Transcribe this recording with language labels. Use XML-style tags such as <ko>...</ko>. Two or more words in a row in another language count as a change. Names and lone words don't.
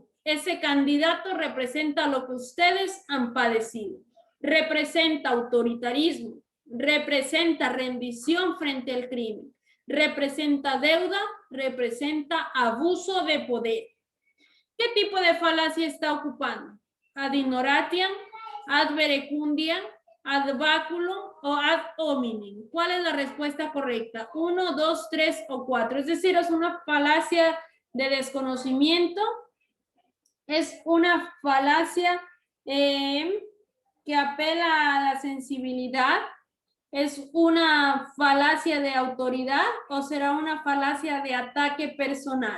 <es>Ese candidato representa lo que ustedes han padecido. Representa autoritarismo, representa rendición frente al crimen, representa deuda, representa abuso de poder. ¿Qué tipo de falacia está ocupando?</es> <la>Ad ignoratiam, ad verecundiam, ad baculum o ad hominem.</la> <es>¿Cuál es la respuesta correcta? 1, 2, 3 o 4. Es decir, es una falacia de desconocimiento. Es una falacia que apela a la sensibilidad. ¿Es una falacia de autoridad o será una falacia de ataque personal?</es>